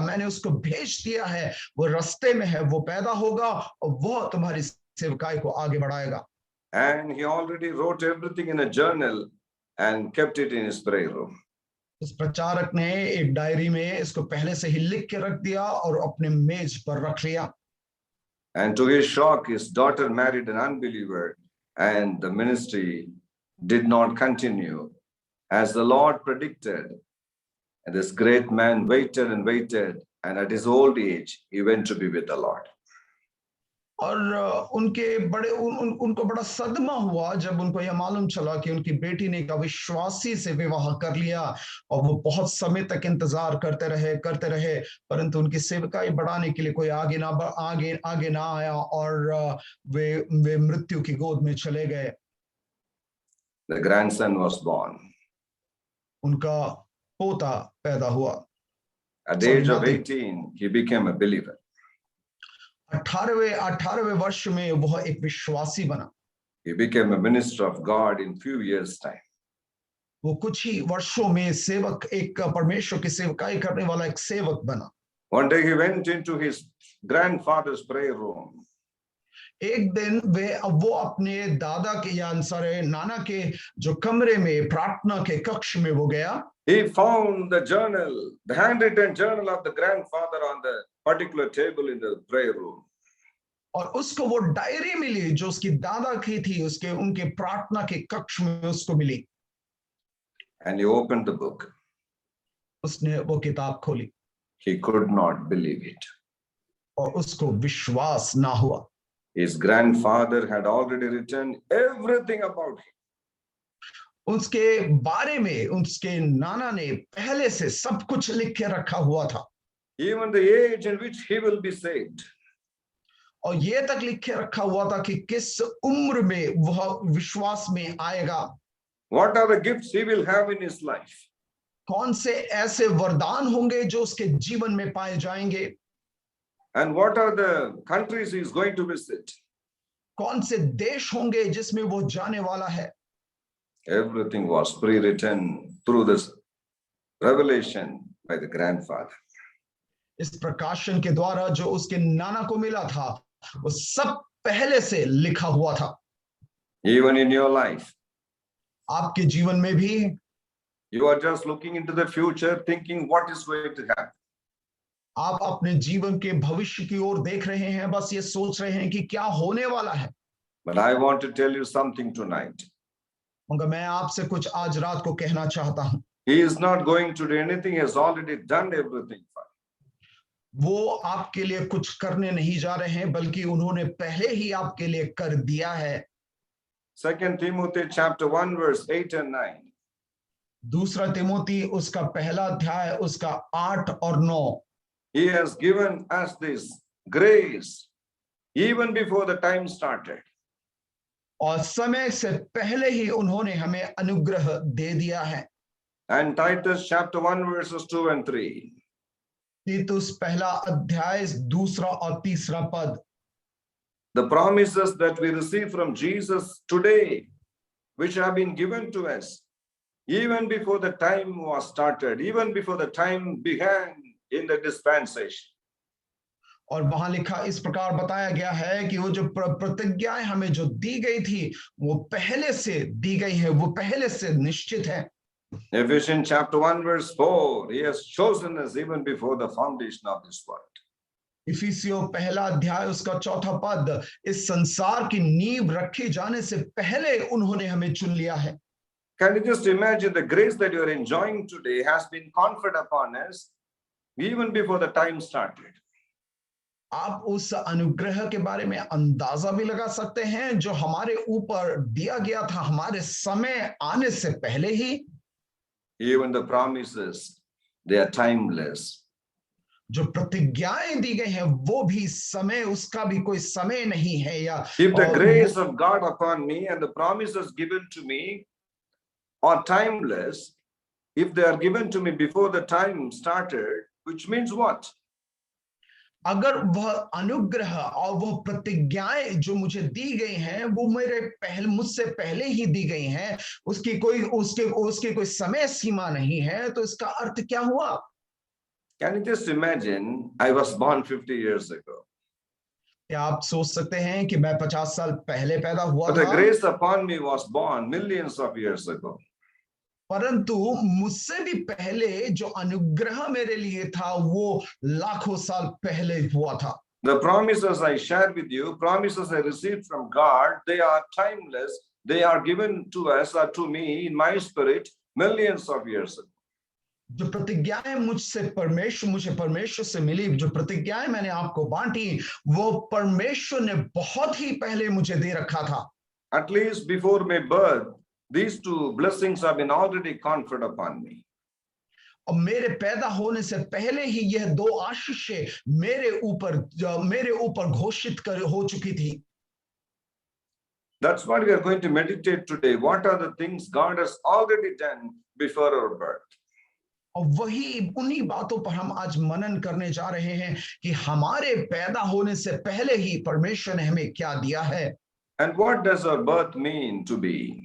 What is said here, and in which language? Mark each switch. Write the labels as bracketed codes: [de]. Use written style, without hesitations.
[hi] मैंने उसको भेज दिया है, वो रास्ते में है, वो पैदा होगा और वो तुम्हारी सेवकाई को आगे बढ़ाएगा। [en] And he already wrote everything in a journal and kept it in his prayer room. [hi] इस प्रचारक ने एक डायरी में इसको पहले से ही लिख के रख दिया और अपने मेज पर रख लिया। [en] And to his shock, his daughter married an unbeliever, and the ministry did not continue as the Lord predicted. And this great man waited and waited, and at his old age, he went to be with the Lord. [hi] और उनको बड़ा सदमा हुआ जब उनको यह मालूम चला कि उनकी बेटी ने एक अविश्वासी से विवाह कर लिया, और वो बहुत समय तक इंतजार करते रहे, परंतु उनकी सेवकाई बढ़ाने के लिए कोई आगे ना आया और वे मृत्यु की गोद में चले गए। [en] The grandson was born. [hi] उनका पोता पैदा हुआ। [en] At the age of 18, he became a believer. [hi] 18वें वर्ष में वह एक विश्वासी बना। [en] He became a minister of God in few years' time. [hi] वो कुछ ही वर्षों में एक परमेश्वर की सेवकाई करने वाला एक सेवक बना। [en] One day he went into his grandfather's prayer room. [hi] एक दिन वो अपने दादा के या नाना के जो कमरे में प्रार्थना के कक्ष में वो गया। [en] He found the journal, the handwritten journal of the grandfather on the particular table in the prayer room. [hi] और उसको वो डायरी मिली जो उसकी दादा की थी, उनके प्रार्थना के कक्ष में उसको मिली। [en] And he opened the book. [hi] उसने वो किताब खोली। [en] He could not believe it. [hi] और उसको विश्वास ना हुआ। [en] His grandfather had already written everything about him. [hi] उसके बारे में उसके नाना ने पहले से सब कुछ लिख के रखा हुआ था। [en] Even the age in which he will be saved. [hi] और ये तक लिख के रखा हुआ था कि किस उम्र में वह विश्वास में आएगा। [en] What are the gifts he will have in his life? [hi] कौन से ऐसे वरदान होंगे जो उसके जीवन में पाए जाएंगे। [en] And what are the countries he is going to visit? [hi] कौन से देश होंगे जिसमें वो जाने वाला है। [en] Everything was pre-written through this revelation by the grandfather. [hi] इस प्रकाशन के द्वारा जो उसके नाना को मिला था, वो सब पहले से लिखा हुआ था। [en] Even in your life, [hi] आपके जीवन में भी [en] you are just looking into the future, thinking what is going to happen. [hi] आप अपने जीवन के भविष्य की ओर देख रहे हैं, बस ये सोच रहे हैं कि क्या होने वाला है। [en] But I want to tell you something tonight. [hi] मगर मैं आपसे कुछ आज रात को कहना चाहता हूं। [en] He is not going to do anything, he has already done everything for you. [hi] वो आपके लिए कुछ करने नहीं जा रहे हैं, बल्कि उन्होंने पहले ही आपके लिए कर दिया है। [en] 2 Timothy chapter 1 verse 8 and 9. [hi] दूसरा तिमोथी उसका पहला अध्याय उसका 8 और 9। [en] He has given us this grace even before the time started. [hi] और समय से पहले ही उन्होंने हमें अनुग्रह दे दिया है। [en] And Titus chapter 1 verses 2 and 3. [hi] तीतुस पहला अध्याय दूसरा और तीसरा पद। [en] The promises that we receive from Jesus today, which have been given to us, even before the time was started, even before the time began in the dispensation. [hi] और वहां लिखा इस प्रकार बताया गया है कि वो जो प्रतिज्ञाएं हमें जो दी गई थी, वो पहले से दी गई है, वो पहले से निश्चित है। [en] Ephesians chapter 1 verse 4, he has chosen us even before the foundation of this world. [hi] इफिसियों पहला अध्याय उसका चौथा पद, इस संसार की नींव रखे जाने से पहले उन्होंने हमें चुन लिया है। [en] Can you just imagine the grace that you are enjoying today has been conferred upon us even before the time started? [hi] आप उस अनुग्रह के बारे में अंदाजा भी लगा सकते हैं जो हमारे ऊपर दिया गया था हमारे समय आने से पहले ही। [en] Even the promises, they are timeless. [hi] जो प्रतिज्ञाएं दी गई हैं वो भी समय, उसका भी कोई समय नहीं है। या [en] If the grace of God upon me and the promises given to me are timeless, if they are given to me before the time started, which means what? [hi] अगर वह अनुग्रह और वह प्रतिज्ञाएं जो मुझे दी गई हैं वो मुझसे पहले ही दी गई हैं, उसकी कोई समय सीमा नहीं है, तो इसका अर्थ क्या हुआ? [en] Can you just imagine? I was born 50 years ago. [hi] क्या आप सोच सकते हैं कि मैं 50 साल पहले पैदा हुआ [en] But the [hi] था, [en] grace upon me was born millions of years ago. [hi] परंतु मुझसे भी पहले जो अनुग्रह मेरे लिए था वो लाखों साल पहले हुआ था। [en] The promises I share with you, promises I received from God, they are timeless. They are given to us or to me in my spirit millions of years ago. [hi] जो प्रतिज्ञाएं मुझे परमेश्वर से मिली, जो प्रतिज्ञाएं मैंने आपको बांटी, वो परमेश्वर ने बहुत ही पहले मुझे दे रखा था। [en] At least before my birth, these two blessings have been already conferred upon me. [hi] और मेरे पैदा होने से पहले ही यह दो आशीषें मेरे ऊपर घोषित हो चुकी थी। [en] That's what we are going to meditate today. What are the things God has already done before our birth? [hi] और वही उन्हीं बातों पर हम आज मनन करने जा रहे हैं कि हमारे पैदा होने से पहले ही परमेश्वर ने हमें क्या दिया है। [en] And what does our birth mean to be?